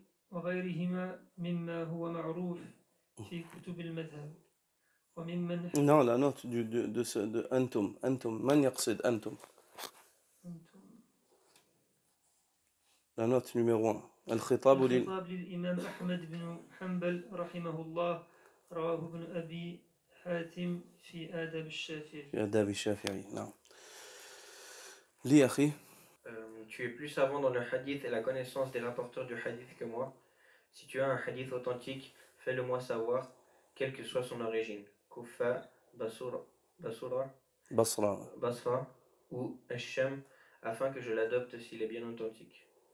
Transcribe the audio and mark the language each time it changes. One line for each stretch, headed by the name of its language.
Arabic: وغيرهما مما هو معروف في كتب المذهب وممن.
French: Non, la note de
Arabic: أنتم. من يقصد أنتم؟
French: La note numéro 1.
Arabic: الخطاب للإمام أحمد بن حنبل رحمه الله رواه ابن أبي حاتم في آداب الشافعي. في آداب الشافعي. نعم. لي أخي.
French: Tu es plus savant dans le hadith et la connaissance des rapporteurs du hadith que moi. Si tu as un hadith authentique, fais-le moi savoir, quelle que soit son origine. Kufa, Basra ou Asham, afin que je l'adopte s'il est bien authentique.